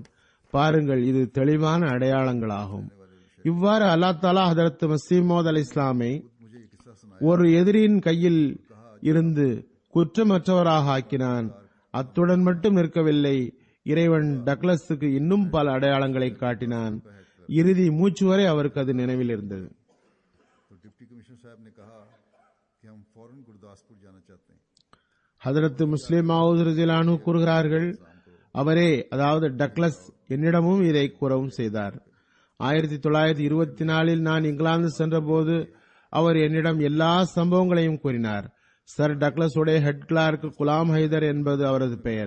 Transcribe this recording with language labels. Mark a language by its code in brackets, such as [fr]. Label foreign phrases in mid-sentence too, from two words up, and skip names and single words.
[ta] பாருங்கள், இது தெளிவான அடையாளங்களாகும். இவ்வாறு [ar] الله تعالى [ta] ஹதரத் மஸீஹ் மவ்ஊத் அலைஹிஸ்ஸலாமை ஒரு எதிரியின் கையில் இருந்து குற்றமற்றவராக ஆக்கினான். அத்துடன் மட்டும் நிற்கவில்லை, இறைவன் டக்ளஸுக்கு இன்னும் பல அடையாளங்களை காட்டினான். இறுதி மூச்சு வரை அவருக்கு அது நினைவில் இருந்தது. [hi] तो [en] deputy commissioner [hi] साहब ने कहा कि हम फौरन गुरदासपुर जाना चाहते हैं. [ta] ஹதரத் முஸ்லிம் மவ்ஊத் [ar] رضي الله عنه [ta] கூறுகிறார்கள், அவரே அதாவது டக்ளஸ் என்னிடமும் இதை கூறவும் செய்தார். 1924 நான் இங்கிலாந்து சென்றபோது அவர் என்னிடம் எல்லா சம்பவங்களையும் கூறினார். சர் டக்ளஸ் உடைய [en] head clerk [ta] குலாம் ஹைதர் என்பது அவரது பெயர்.